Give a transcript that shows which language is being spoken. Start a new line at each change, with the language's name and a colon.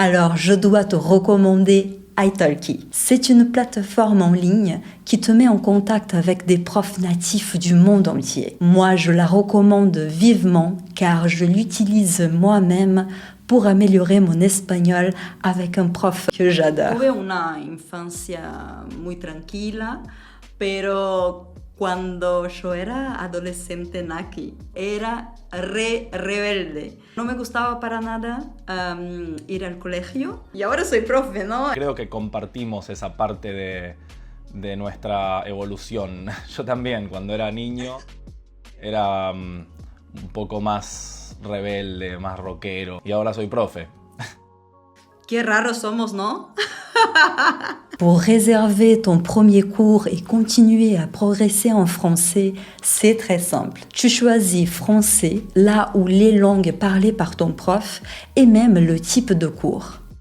French: Alors, je dois te recommander italki. C'est une plateforme en ligne qui te met en contact avec des profs natifs du monde entier. Moi, je la recommande vivement car je l'utilise moi-même pour améliorer mon espagnol avec un prof que j'adore.
Spanish: Tuve una infancia muy tranquila, pero cuando yo era adolescente naki, era rebelde. No me gustaba para nada ir al colegio y ahora soy profe, ¿no? Creo que compartimos esa parte de nuestra evolución. Yo también, cuando era niño, era un poco más rebelde, más rockero. Y ahora soy profe. Qué raros somos, ¿no?
French: Pour réserver ton premier cours et continuer à progresser en français, c'est très simple. Tu choisis français là où les langues parlées par ton prof et même le type de cours.